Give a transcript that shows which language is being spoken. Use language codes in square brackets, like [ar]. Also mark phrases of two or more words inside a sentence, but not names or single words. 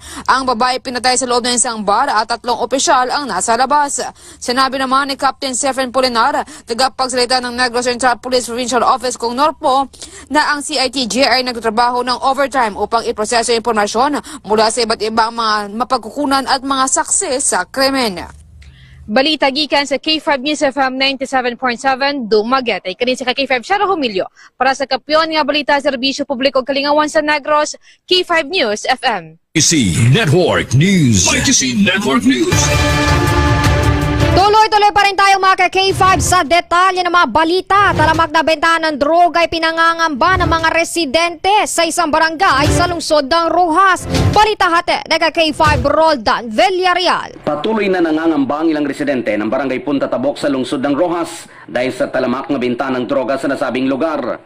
[tl] Ang babae pinatay sa loob ng isang bar at 3 opisyal ang nasa labas. Sinabi naman ni Captain Sefren Polinar, tagapagsalita ng Negros Central Police Provincial Office kung Norpo, na ang CITG ay nagtatrabaho ng overtime upang iproseso impormasyon mula sa iba't ibang mga mapagkukunan at mga saksi sa krimen. [ceb] Balita gikan sa K5 News FM 97.7 Dumaguete. Ay kanin sa K5 Shara Humilio. Para sa Kampiyon nga balita, Serbisyo Publiko Kalingawan sa Negros, K5 News FM. MyTC Network News. MyTC Network News. [tl] Tuloy-tuloy pa rin tayo mga K5 sa detalye ng mga balita. Talamak na bentahan ng droga ay pinangangamba ng mga residente sa isang barangay sa lungsod ng Rojas. Balita hati ng K5 Roldan Villarreal. Patuloy na nangangamba ang ilang residente ng barangay Punta Tabok sa lungsod ng Rojas dahil sa talamak na benta ng droga sa nasabing lugar.